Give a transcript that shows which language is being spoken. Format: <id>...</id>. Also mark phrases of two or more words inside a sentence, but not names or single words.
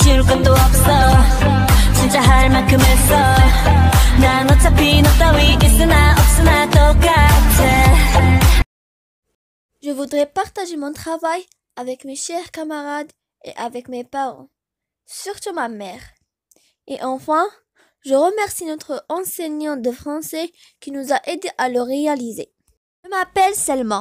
<ko>것도 없어 진짜 할 만큼 했어 난 어차피 너 따위 있으나 없으나 똑같아.</ko> <fr>Je voudrais partager mon travail avec mes chers camarades et avec mes parents, surtout ma mère. Et enfin, je remercie notre enseignant de français qui nous a aidés à le réaliser. Je m'appelle Selma.</fr>